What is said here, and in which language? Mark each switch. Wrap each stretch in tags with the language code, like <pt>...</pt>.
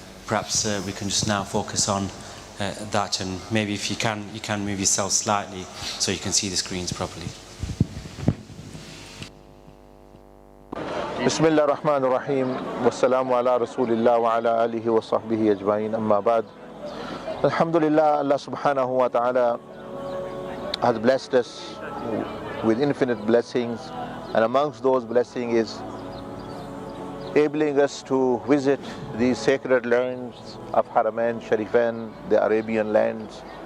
<en>perhaps we can just now focus on that, and maybe if you can move yourself slightly so you can see the screens properly.</en> <ar>بسم الله الرحمن الرحيم والسلام على رسول الله وعلى آله وصحبه أجمعين أما بعد.</ar> <en>Alhamdulillah, Allah subhanahu wa ta'ala has blessed us with infinite blessings, and amongst those blessings is enabling us to visit these sacred lands of Haramain, Sharifain, the Arabian lands.</en>